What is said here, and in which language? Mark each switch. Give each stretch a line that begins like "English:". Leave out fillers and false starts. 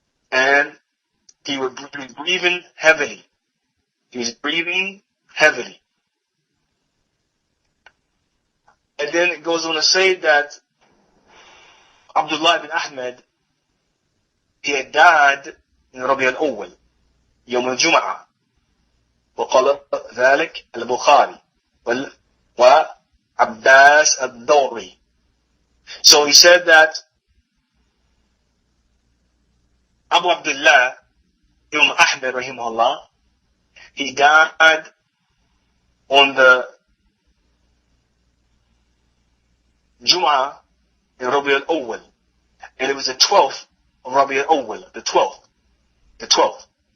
English: And he was breathing heavily. He was breathing heavily. And then it goes on to say that Abdullah ibn Ahmad, he had died in Rabi al-Awwal,
Arabic: يوم الجمعة. وقال ذلك البخاري وعباس الدوري.
English: So he said that Abu Abdullah Imam Ahmad rahimahullah, he died on the Jum'ah in Rabi al-Awwal, and it was the 12th of Rabi al-Awwal, the 12th.